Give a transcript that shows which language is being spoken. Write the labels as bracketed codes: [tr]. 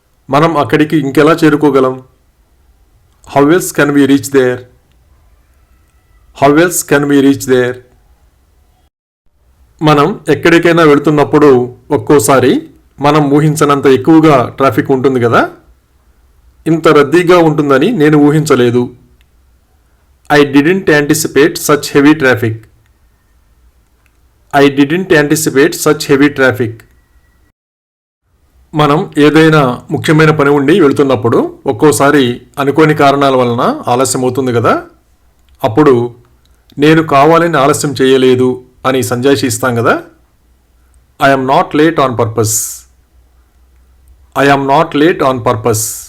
[te] మనం అక్కడికి ఇంకెలా చేరుకోగలం? [en] How else can we reach there? How else can we reach there? [te] మనం ఎక్కడికైనా వెళుతున్నప్పుడు ఒక్కోసారి మనం ఊహించనంత ఎక్కువగా ట్రాఫిక్ ఉంటుంది కదా. ఇంత రద్దీగా ఉంటుందని నేను ఊహించలేదు. [en] I didn't anticipate such heavy traffic. I didn't anticipate such heavy traffic. [te] మనం ఏదైనా ముఖ్యమైన పని ఉండి వెళుతున్నప్పుడు ఒక్కోసారి అనుకోని కారణాల వలన ఆలస్యం అవుతుంది కదా. అప్పుడు నేను కావాలని ఆలస్యం చేయలేదు అని సంజాయిషి ఇస్తాం కదా. [en] I am not late on purpose. I am not late on purpose.